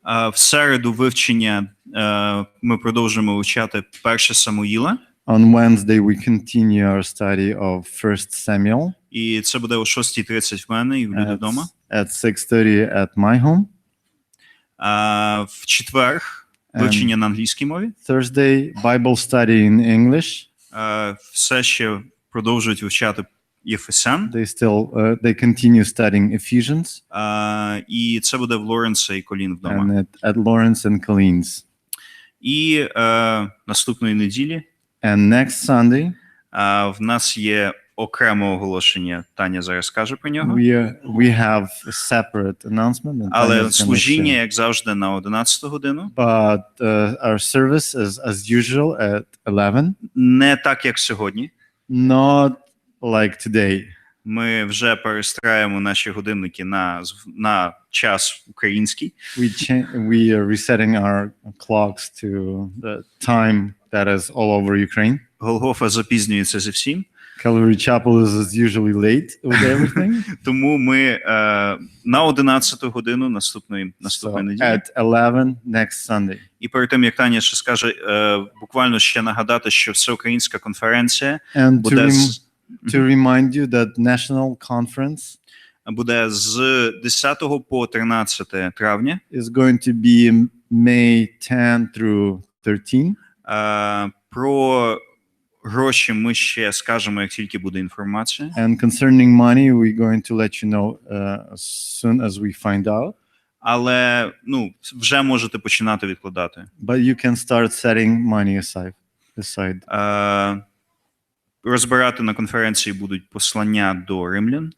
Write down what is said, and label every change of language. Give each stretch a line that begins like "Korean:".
Ukrainian: В середу вивчення ми продовжуємо вивчати 1 Самуїла.
English: On Wednesday we continue our study of 1 Samuel.
Ukrainian: І це буде о 6:30 в мене і в люди вдома.
English: At 6:30 at my home.
Ukrainian: В четвер вивчення на англійській мові.
English: Thursday Bible study in English.
Ukrainian: Все ще продовжують вивчати Єфесян.
English: They continue studying Ephesians.
Ukrainian: І це буде в Лоренса і Колін вдома.
English: And at Lawrence and Colleen's.
Ukrainian: І наступної неділі
English: And next Sunday
Ukrainian: в нас є окреме оголошення. Таня зараз скаже про нього.
English: we have a separate announcement. And Tanya
Ukrainian: Але
English: is
Ukrainian: служіння,
English: gonna share.
Ukrainian: як завжди, на 11 годину.
English: But our service is as usual at 11.
Ukrainian: Не так, як сьогодні.
English: Not like today.
Ukrainian: Ми вже перестраюємо наші годинники на час український.
English: We are resetting our clocks to the time that is all over Ukraine.
Ukrainian: Голгофа запізнюється зі всім.
English: Calvary Chapel is usually late with everything.
Ukrainian: Тому ми на 11 годину наступної
English: So
Ukrainian: неділі.
English: at 11 next Sunday.
Ukrainian: І перед тим, як Таня ще скаже, буквально ще нагадати, що всеукраїнська конференція
English: And
Ukrainian: буде
English: to remind you that National Conference
Ukrainian: буде з 10 по 13 травня.
English: is going to be May 10 through 13.
Ukrainian: Про гроші ми ще скажемо, як тільки буде інформація.
English: And concerning money, we're going to let you know as soon as we find out.
Ukrainian: Але вже можете починати відкладати.
English: But you can start setting money aside.
Ukrainian: Розбирати на конференції будуть послання до римлян.